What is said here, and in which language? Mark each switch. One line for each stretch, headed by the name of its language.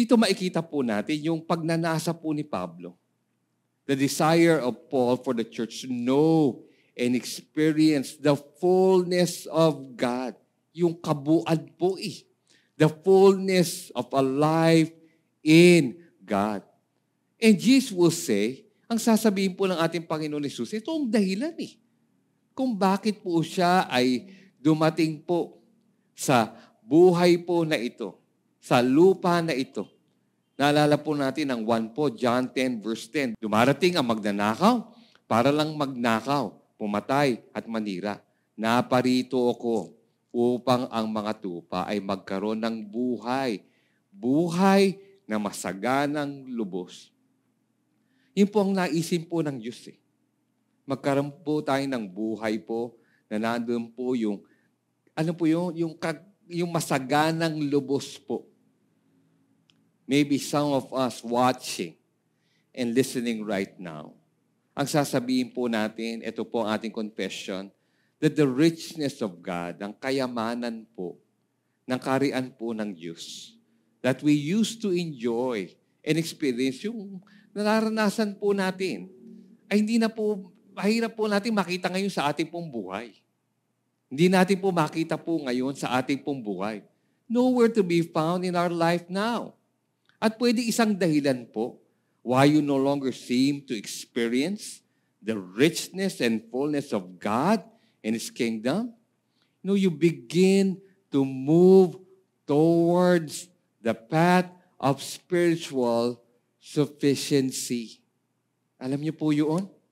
Filipino: Dito makikita po natin yung pagnanasa po ni Pablo.
English: The desire of Paul for the church to know and experience the fullness of God.
Filipino: Yung kabuuan po
English: the fullness of a life in God. And Jesus will say,
Filipino: ang sasabihin po ng ating Panginoon Jesus, ito ang dahilan kung bakit po siya ay dumating po sa buhay po na ito, sa lupa na ito. Naalala po natin ang 1 po, John 10 verse 10. Dumarating ang magnanakaw para lang magnakaw, pumatay at manira. Naparito ako upang ang mga tupa ay magkaroon ng buhay. Buhay na masaganang lubos. Yun po ang naisin po ng Diyos Magkaroon po tayo ng buhay po na nandun po yung, ano po yung masaganang lubos po.
English: Maybe some of us watching and listening right now.
Filipino: Ang sasabihin po natin, ito po ang ating confession,
English: that the richness of God,
Filipino: ang kayamanan po, ng karian po ng Diyos,
English: that we used to enjoy and experience,
Filipino: yung nararanasan po natin, ay hindi na po, mahirap po natin makita ngayon sa ating pong buhay. Hindi natin po makita po ngayon sa ating pong buhay.
English: Nowhere to be found in our life now.
Filipino: At pwede isang dahilan po
English: why you no longer seem to experience the richness and fullness of God and His kingdom. You begin to move towards the path of spiritual sufficiency.
Filipino: Alam niyo po yun?